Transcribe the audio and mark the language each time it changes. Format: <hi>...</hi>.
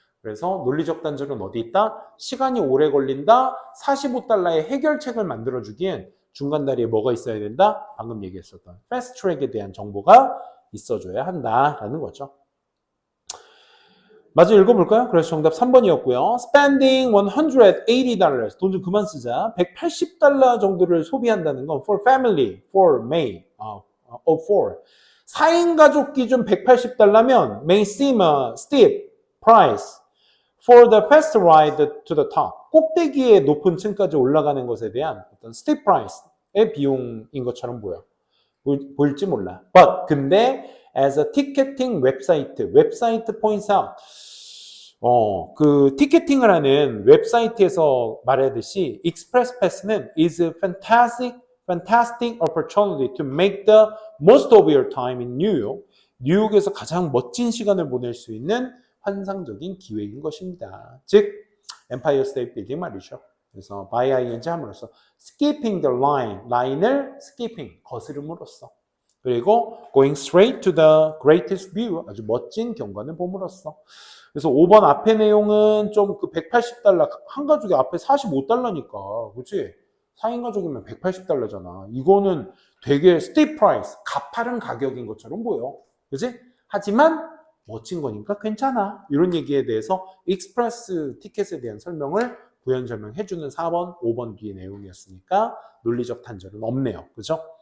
<ko>그래서 논리적 단절은 어디 있다? 시간이 오래 걸린다. 45달러의 해결책을 만들어주기엔 중간 다리에 뭐가 있어야 된다? 방금 얘기했었던 패스트 트랙에 대한 정보가 있어줘야 한다라는 거죠. 마저 읽어볼까요? 그래서 정답 3번이었고요.</ko> <en>Spending $180.</en> <ko>돈 좀 그만 쓰자.</ko> <en>180달러 정도를 소비한다는 건 for family, for may, for</en> <ko>4인 가족 기준 180달러면</ko> <en>may seem a steep price for the fast ride to the top.</en> <ko>꼭대기의 높은 층까지 올라가는 것에 대한 어떤 steep price의 비용인 것처럼 보일지 몰라.</ko> <en>But</en> <ko>근데</ko> <en>as a ticketing 웹사이트 points out.</en> <ko>그 티켓팅을 하는 웹사이트에서 말하듯이 익스프레스 패스는</ko> <en>is a fantastic opportunity to make the most of your time in New York.</en> <ko>뉴욕에서 가장 멋진 시간을 보낼 수 있는 환상적인 기회인 것입니다. 즉 엠파이어 스테이트 빌딩 말이죠. 그래서 by ing 함으로써</ko> <en>skipping the line,</en> <ko>라인을 skipping, 거스름으로써 그리고</ko> <en>going straight to the greatest view,</en> <ko>아주 멋진 경관을 봄으로써. 그래서 5번 앞에 내용은 좀 그 180달러, 한 가족이 앞에 45달러니까, 그치? 4인 가족이면 180달러잖아. 이거는 되게 steep price, 가파른 가격인 것처럼 보여. 그치? 하지만 멋진 거니까 괜찮아. 이런 얘기에 대해서 익스프레스 티켓에 대한 설명을 구현 설명해주는 4번, 5번 뒤의 내용이었으니까 논리적 단절은 없네요. 그죠?</ko>